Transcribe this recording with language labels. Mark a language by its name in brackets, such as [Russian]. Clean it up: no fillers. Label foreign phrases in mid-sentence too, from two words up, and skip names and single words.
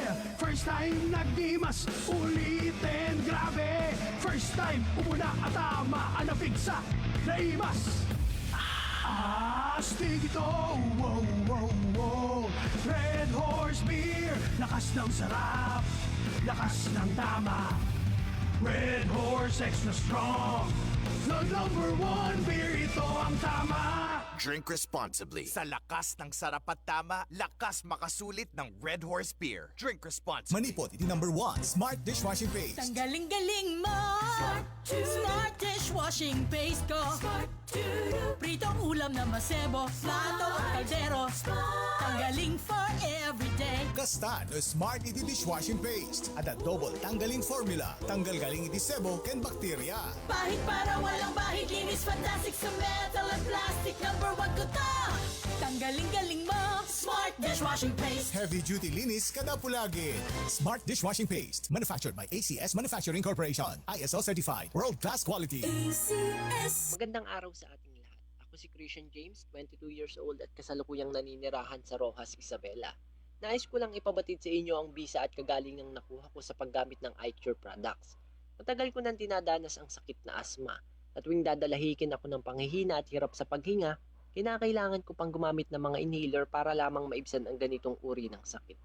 [Filipino] First time nagdimas, ulitin grabe. [Iloko] First time umuna at tama, anapigsa, naimas. [Filipino] Astig ito, wow, wow, wow. Red Horse Beer, lakas ng sarap, lakas ng tama. [English] Red Horse Extra Strong, the number one beer, [Filipino] ito ang tama. [English] Drink responsibly. [Filipino] Sa lakas ng sarap at tama, lakas makasulit ng Red Horse Beer. [English] Drink responsibly. [Iloko] Manipot, iti number 1, Smart Dishwashing Paste. [Filipino] Tanggaling-galing mo, Smart Dishwashing Paste ko. Pritong ulam na masebo, plato at kaldero. Tanggaling [English] for everyday. [Iloko] Kasta no Smart iti Dishwashing Paste. [Filipino] At a double tanggaling formula. [Iloko] Tanggal galing iti sebo ken bakterya. [Filipino] Bahid para walang bahid, linis fantastic sa metal at plastic. Number 1 ko to. Tanggaling-galing mo, Smart Dishwashing Paste. [English] Heavy duty [Filipino] linis kada pulagi. [English] Smart Dishwashing Paste. Manufactured by ACS Manufacturing Corporation. ISO certified. World class quality. ACS. [Filipino] Magandang araw sa ating lahat. Ako si Christian James, [English] 22 years old [Filipino] at kasalukuyang naninirahan sa Rojas, Isabela. Nais ko lang ipabatid sa inyo ang bisa at kagaling ng nakuha ko sa paggamit ng iCure products. Matagal ko nang dinadanas ang sakit na asma. At tuwing dadalahikin ako ng panghihina at hirap sa paghinga, kinakailangan ko pang gumamit ng mga inhaler para lamang maibsan ang ganitong uri ng sakit.